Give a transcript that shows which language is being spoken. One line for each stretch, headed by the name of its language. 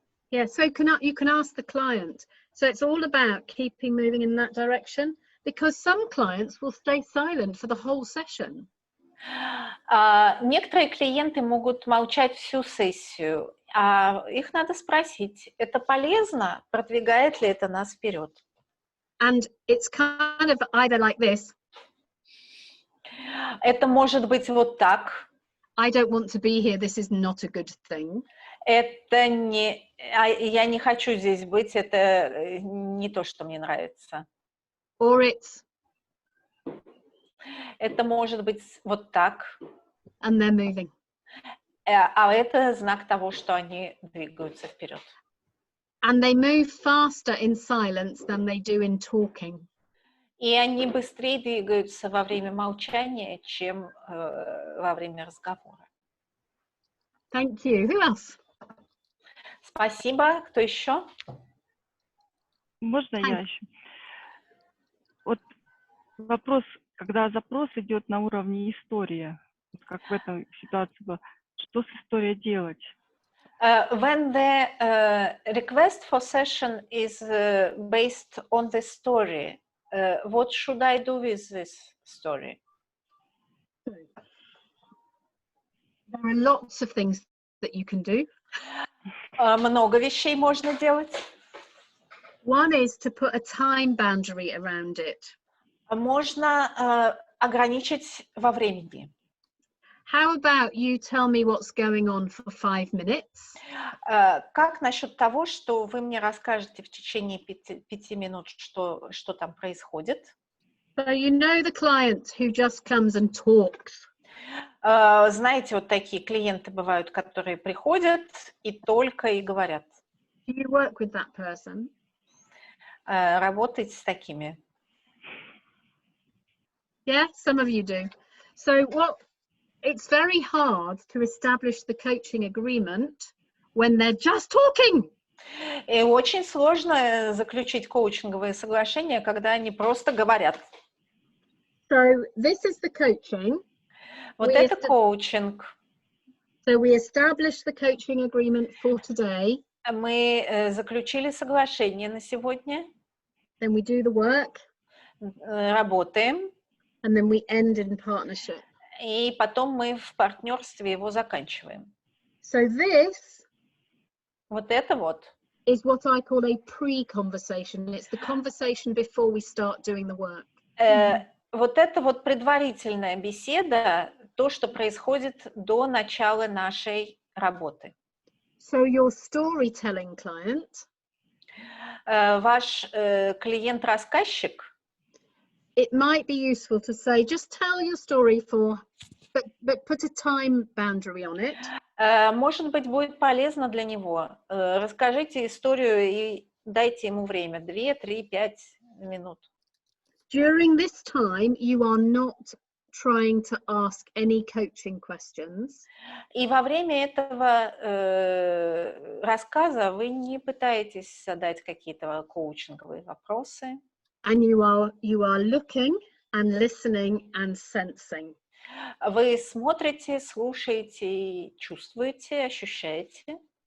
English: Yeah, so you can ask the client. So it's all about keeping moving in that direction, because some clients will stay silent for the whole session.
Russian: Некоторые клиенты могут молчать всю сессию, а их надо спросить, это полезно, продвигает ли это нас вперед?
English: And it's kind of either like this.
Russian: Это может быть вот так.
English: I don't want to be here, this is not a good thing.
Russian: Это не... Я не хочу здесь быть, это не то, что мне нравится.
English: Or it's...
Russian: Это может быть вот так.
English: And they're moving.
Russian: А это знак того, что они двигаются вперед.
English: And they move faster in silence than they do in talking.
Russian: И они быстрее двигаются во время молчания, чем во время разговора.
English: Thank you. Who else?
Russian: Спасибо. Кто еще? Можно я еще? Вот вопрос, когда запрос идет на уровне истории, вот как в этой ситуации было, что с историей делать?
English: When the request for session is based on the story, what should I do with this story? There are lots of things that you can do.
Russian: Много вещей можно делать.
English: One is to put a time boundary around it.
Russian: Можно ограничить во времени.
English: How about you tell me what's going on for 5 minutes?
Russian: Как насчет того, что вы мне расскажете в течение 5 минут, что там происходит?
English: So you know the client who just comes and talks.
Russian: Знаете, вот такие клиенты бывают, которые приходят и только и говорят.
English: Do you work with that person?
Russian: Работаете с такими?
English: Yeah, some of you do. So it's very hard to establish the coaching agreement when they're just talking.
Russian: И очень сложно заключить коучинговые соглашения, когда они просто говорят.
English: So this is the coaching.
Russian: Вот это коучинг.
English: So we established the coaching agreement for today.
Russian: Мы заключили соглашение на сегодня.
English: Then we do the work.
Russian: Работаем.
English: And then we end in partnership.
Russian: И потом мы в партнерстве его заканчиваем.
English: So this
Russian: вот это вот
English: is what I call a pre-conversation. It's the conversation before we start doing the work.
Russian: Вот это вот предварительная беседа, то, что происходит до начала нашей работы.
English: So your storytelling client,
Russian: ваш клиент-рассказчик,
English: it might be useful to say, just tell your story but put a time boundary on it.
Russian: Может быть, будет полезно для него. Расскажите историю и дайте ему время. 2, 3, 5 минут.
English: During this time, you are not trying to ask any coaching questions.
Russian: И во время этого рассказа вы не пытаетесь задать какие-то коучинговые вопросы.
English: And you are looking and listening and sensing.
Russian: Вы смотрите, слушаете, и чувствуете, ощущаете.